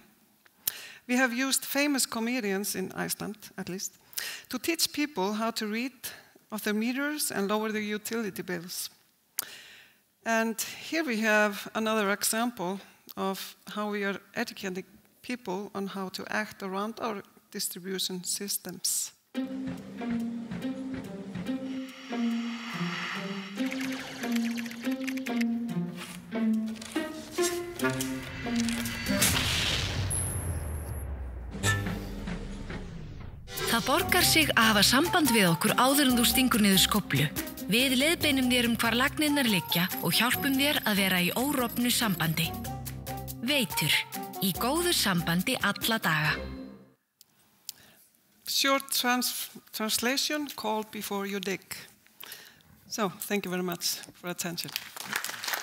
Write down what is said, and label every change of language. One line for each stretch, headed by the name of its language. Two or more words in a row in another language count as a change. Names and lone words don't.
English: We have used famous comedians in Iceland, at least, to teach people how to read off their meters and lower their utility bills. And here we have another example of how we are educating people on how to act around our distribution systems.
Icelandic: Það borgar sig að hafa samband við okkur áður en þú stingur niður skóflu. Við leiðbeinum þér hvar lagnirnar liggja og hjálpum þér að vera í órofnu sambandi. Veitur, í góðu sambandi alla daga.
English: Short translation, call before you dig. So, thank you very much for attention.